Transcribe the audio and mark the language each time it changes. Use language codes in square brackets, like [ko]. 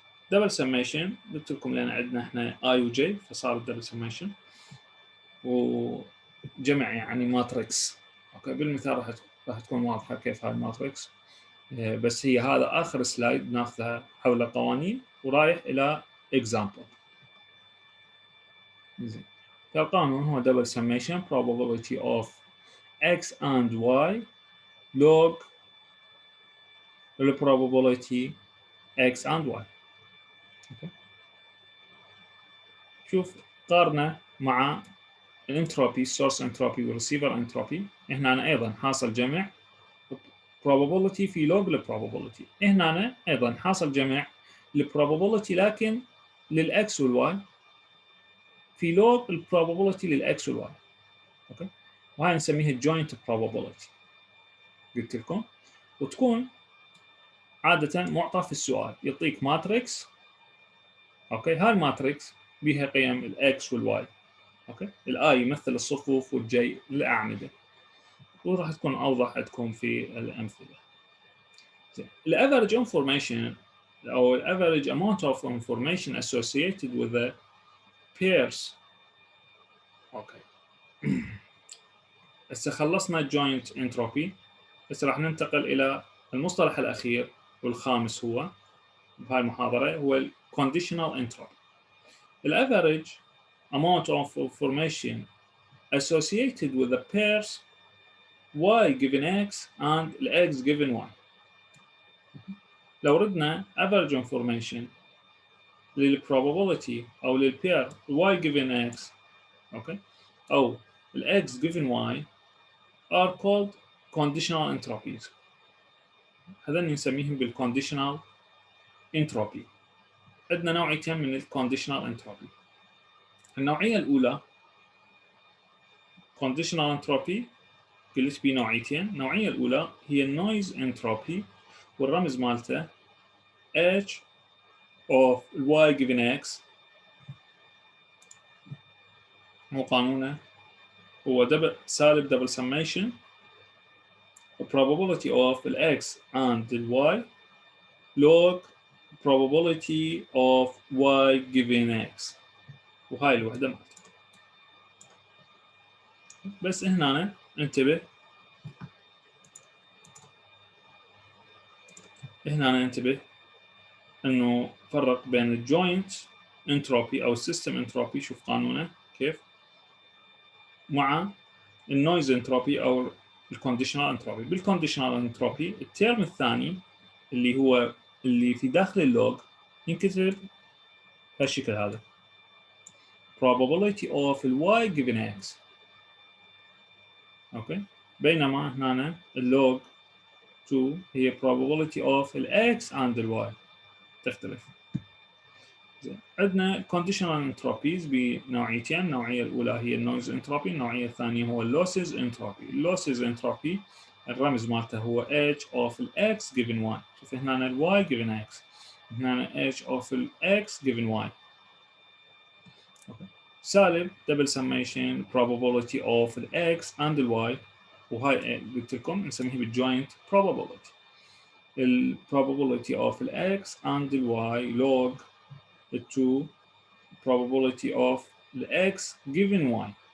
[ar] دبل سميشن قلت لكم لان عندنا احنا اي وجي فصار الدبل سميشن وجمع يعني ماتريكس. اوكي، بالمثال راح تكون واضحه كيف هاي الماتريكس. بس هي هذا اخر سلايد ناخذها حول القوانين ورايح الى اكزامبل. زين، فالقانون هو [en] double summation probability of x and y log the probability x and y. okay. [ar] شوف قارنه مع الانتروبي source entropy والريسيفر انتروبي. هنا ايضا حاصل جمع probability في log البروبابيلتي. هنا ايضا حاصل جمع البروبابيلتي لكن للاكس والواي في log البروبابيلتي للاكس والواي. اوكي، وهاي نسميها الجوينت probability قلت لكم. وتكون عادة معطى في السؤال، يعطيك ماتريكس. اوكي، هاي الماتريكس بها قيم الاكس والواي. اوكي، الاي يمثل الصفوف والجي الاعمده، وراح تكون اوضح عندكم في الامثله. زين، الافريج انفورميشن او الافريج [en] amount of information associated with the pairs. [ar] اوكي هسه خلصنا الجوينت انتروبي. هسه راح ننتقل الى المصطلح الاخير والخامس هو بهاي المحاضره هو الكونديشنال انتروبي. [en] الافريج amount of information associated with the pairs y given x and x given y. [ar] لو ردنا [en] average information للprobability أو للpair y given x okay أو x given y are called conditional entropies. [ar] هذا نسميهم بالconditional entropy. عندنا نوعيتين من الconditional entropy. النوعية الأولى conditional entropy قلت بي نوعيتين. النوعية الأولى هي النويز entropy والرمز مالته [en] h of y given x. [ar] مو قانونه هو سالب [en] double summation probability of x and y log probability of y given x. [ar] وهاي الوحدة مالته. بس هنا انتبه، هنا انتبه انه فرق بين الجوينت انتروبي او السيستم انتروبي، شوف قانونه كيف، مع النويز انتروبي او الكونديشنال انتروبي. بالكونديشنال انتروبي الترم الثاني اللي هو اللي في داخل اللوج ينكتب بهالشكل هذا [en] probability of y given x. [ar] اوكي، بينما هنا اللوج 2 هي [en] probability of x and y [ar] تختلف. زين، عندنا conditional entropies بنوعيتين. النوعية الأولى هي النويز انتروبي، النوعية الثانية هو اللوسز انتروبي. اللوسز انتروبي الرمز مالته هو [en] h of x given y. [ar] شوف هنا y given x، هنا h of x given y. [en] سالب double summation probability of x and y، [ar] وهاي قلت لكم نسميه [en] بالjoint probability. probability of x and y log 2 probability of x given y.